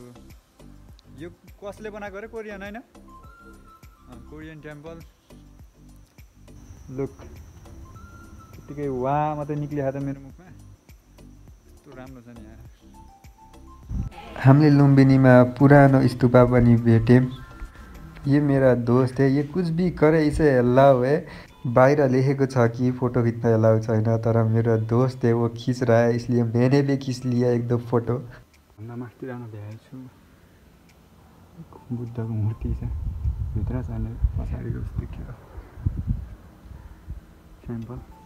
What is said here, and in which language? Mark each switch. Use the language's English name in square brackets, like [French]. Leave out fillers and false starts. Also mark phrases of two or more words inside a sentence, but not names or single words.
[Nepali] यो कसले बनाएको अरे? कोरियन होइन? कोरियन टेम्पल। लुक त्यतिकै वा मात्रै निक्लिहाल्छ मेरो मुखमा। कस्तो राम्रो छ नि यार। हामीले लुम्बिनीमा पुरानो स्तूपा पनि भेट्यौँ। [Hindi] ये मेरा दोस्त है, ये कुछ भी करे इसे अलाउ है। [Nepali] बाहिर लेखेको छ कि फोटो खिच्न अलाउ छैन, [Hindi] तर मेरो दोस्त है वो खिच रहा है, इसलिए मैंने भी खिच लिया एक दो फोटो। [Nepali] भन्दा माथि जान भ्याएको छु। बुद्धको मूर्ति छ भित्र जाने पछाडिको देखियो टेम्पल।